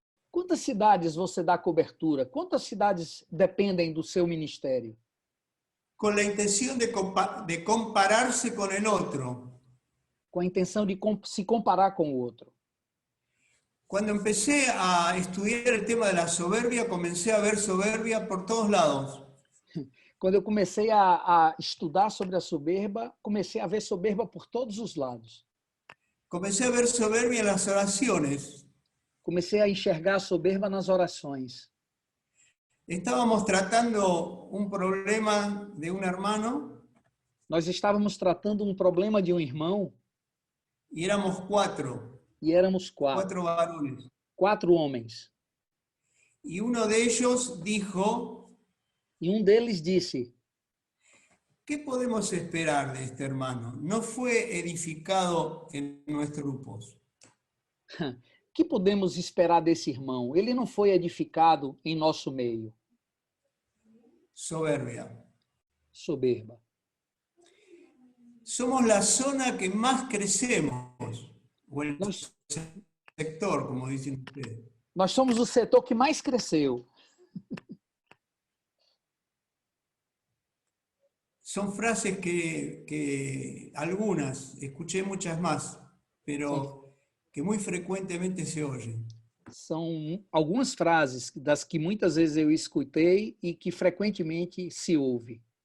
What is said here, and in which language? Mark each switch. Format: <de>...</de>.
<pt>Quantas cidades você dá cobertura? Quantas cidades dependem do seu ministério?</pt> <es>Con la intención de compararse con el otro.</es> <pt>Com a intenção de se comparar com o outro.</pt> <es>Cuando empecé a estudiar el tema de la soberbia, comencé a ver soberbia por todos lados.</es> <pt>Quando eu comecei a estudar sobre a soberba, comecei a ver soberba por todos os lados.</pt> <es>Comencé a ver soberbia en las oraciones.</es> <pt>Comecei a enxergar a soberba nas orações.</pt> <es>Estábamos tratando un problema de un hermano</es> <pt>Nós estávamos tratando um problema de um irmão</pt> <es>y éramos cuatro</es> <pt>e éramos quatro</pt> <es>varones.</es> <pt>homens.</pt> <es>Y uno de ellos dijo,</es> <pt>E um deles disse:</pt> <es>¿qué podemos esperar de este hermano? No fue edificado en nuestros grupos.</es> <pt>que podemos esperar desse irmão? Ele não foi edificado em nosso meio.</pt> <es>Soberbia.</es> <pt>Soberba.</pt> <es>Somos la zona que más crecemos, o el sector, como dicen ustedes.</es> <pt>Nós somos o setor que mais cresceu.</pt> <es>Son frases que algunas, escuché muchas más, pero que muy frecuentemente se oyen.</es> <pt>São algumas frases das que muitas vezes eu escutei e que frequentemente se ouve.</pt>